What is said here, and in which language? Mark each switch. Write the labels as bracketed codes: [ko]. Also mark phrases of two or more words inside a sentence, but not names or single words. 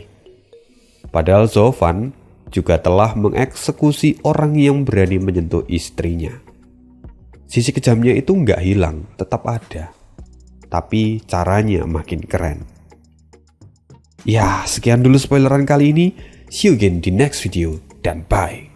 [id] Padahal Zhou Fan juga telah mengeksekusi orang yang berani menyentuh istrinya. Sisi kejamnya itu nggak hilang, tetap ada. Tapi caranya makin keren. Ya, sekian dulu spoileran kali ini. [en] See you again [id] di [en] next video, [id] dan bye.